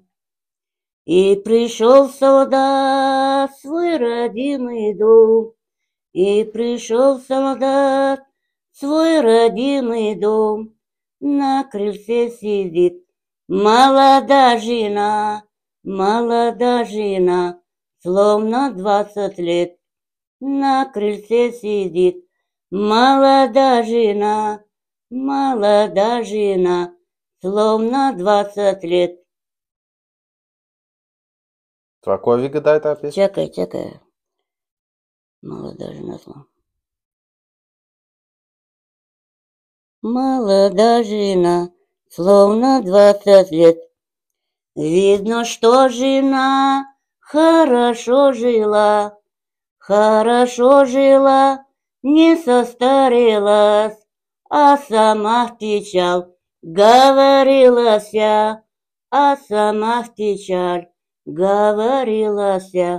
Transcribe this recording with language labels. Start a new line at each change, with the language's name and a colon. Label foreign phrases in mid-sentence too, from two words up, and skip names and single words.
Russian: И пришел солдат в свой родимый дом, на крыльце сидит молодая жена, словно 20 лет. На крыльце сидит молодая жена, словно 20 лет.
Bulgarian: Това кой ви гадае тази песня?
Russian: Чакай. Молодая жена. Молодая жена, словно 20 лет. Видно, что жена хорошо жила, не состарелась, а сама в печаль говорилася, а сама в печаль говорилася.